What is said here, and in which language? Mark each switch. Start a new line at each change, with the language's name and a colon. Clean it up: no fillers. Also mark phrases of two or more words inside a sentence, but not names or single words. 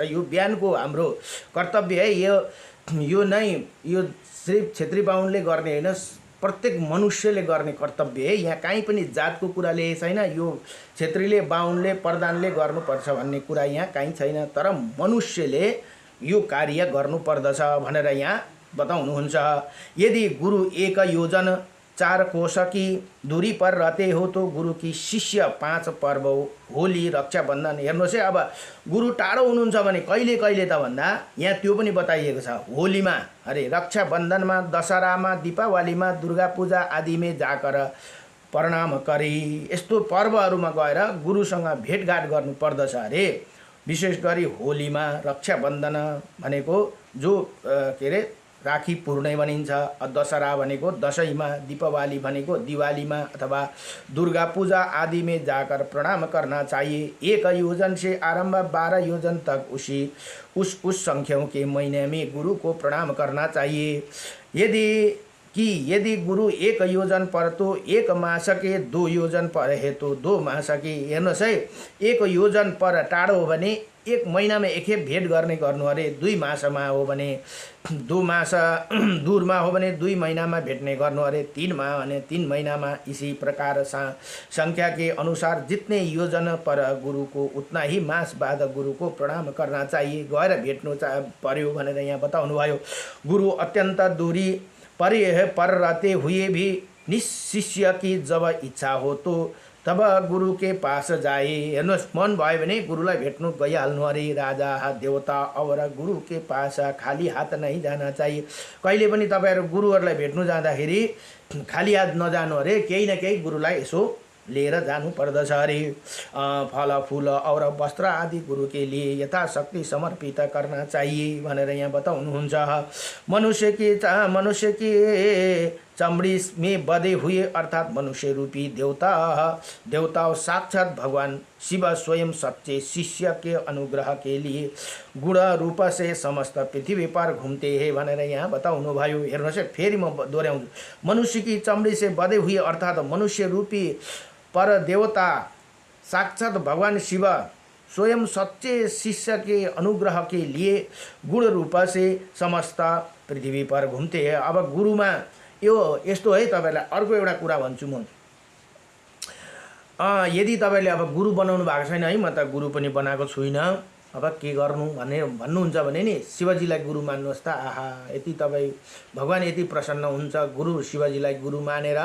Nepali: यो बिहानको हाम्रो कर्तव्य है। यो नै यो सिर्फ छेत्री बाहुनले गर्ने हैन, प्रत्येक मनुष्यले गर्ने कर्तव्य है। यहाँ कहीँ पनि जातको कुरा लेखेको छैन, यो छेत्रीले बाहुनले प्रधानले गर्नुपर्छ भन्ने कुरा यहाँ कहीँ छैन। तर मनुष्यले यो कार्य गर्नुपर्दछ भनेर यहाँ बताउनुहुन्छ।
Hindi: यदि गुरु 1 योजन 4 कोश की दूरी पर रहते हो तो गुरु की शिष्य 5 पर्व होली रक्षाबन्धन।
Nepali: हेर्नुहोस् है, अब गुरु टाढो हुनुहुन्छ भने कहिले कहिले त भन्दा यहाँ त्यो पनि बताइएको छ। होलीमा अरे रक्षाबन्धनमा, दशहरामा, दीपावलीमा, दुर्गा पूजा आदिमा जाकर प्रणाम गरी यस्तो पर्वहरूमा गएर गुरुसँग भेटघाट गर्नुपर्दछ अरे। विशेष गरी होलीमा, रक्षाबन्धन भनेको जो के अरे राखी पूर्णे भनिन्छ, दशहरा भनेको दशैंमा, दीपावली भनेको दिवालीमा अथवा दुर्गा पूजा
Hindi: आदि में जाकर प्रणाम करना चाहिए। 1 योजन से आरंभ 12 योजन तक उस संख्याओं के महीने में गुरु को प्रणाम करना चाहिए। यदि कि यदि गुरु 1 योजन पर तो 1 मास के 2 योजन पर है तो 2 मास के।
Nepali: हेर्नुहोस् है, 1 योजन पर टाढो हो भने 1 महिनामा एकखेप भेट गर्ने गर्नु अरे। 2 मासमा हो भने 2 मास दूरमा हो भने 2 महीनामा भेट्ने गर्नु अरे। 3 माह भने 3 महीनामा।
Hindi: इसी प्रकार संख्या के अनुसार जितने योजन पर गुरु को उतना ही मास बाद गुरु को प्रणाम करना चाहिए।
Nepali: गएर भेट्नु पर्यो भनेर यहाँ बताउनु भयो।
Hindi: गुरु अत्यंत दूरी पर रहते हुए भी निशिष्य की जब इच्छा हो तो तब गुरु के पास जाए।
Nepali: हेर्नुहोस्, मन भयो भने गुरुलाई भेट्नु गइहाल्नु अरे।
Hindi: राजा देवता और गुरु के पास खाली हात नहीं जाना चाहिए।
Nepali: कहिले पनि तपाईहरु गुरुहरुलाई भेट्नु जाँदाखेरि खाली हात नजानु अरे। केही न केही गुरुलाई यसो लिएर जानु पर्दछ अरे।
Hindi: फल फूल और वस्त्र आदि गुरु के लिए यथाशक्ति समर्पित करना चाहिए
Nepali: भनेर यहाँ बताउनुहुन्छ।
Hindi: मनुष्य की चमड़ी में बधे हुए अर्थात मनुष्य रूपी देवता साक्षात भगवान शिव स्वयं सच्चे शिष्य के अनुग्रह के लिए गुण रूप से समस्त पृथ्वी पर घूमते हैं
Nepali: भनेर यहाँ बताउनु भयो। हेर्नुहोस्, फेरि म दोहोऱ्याउँछु।
Hindi: मनुष्य की चमड़ी से बधे हुए अर्थात मनुष्य रूपी पर देवता साक्षात भगवान शिव स्वयं सच्चे शिष्य के अनुग्रह के लिए गुण रूप से समस्त पृथ्वी पर घुम्ते हैं।
Nepali: अब गुरुमा यो यस्तो है। तपाईलाई अर्को एउटा कुरा भन्छु म। यदि तपाईले अब गुरु बनाउनु भएको छैन है, म त गुरु पनि बनाएको छुइनँ, अब के गर्नु भन्नुहुन्छ भने नि शिवजीलाई गुरु मान्नुहोस् त। आहा, यति तपाईँ भगवान यति प्रसन्न हुन्छ गुरु शिवजीलाई गुरु मानेर।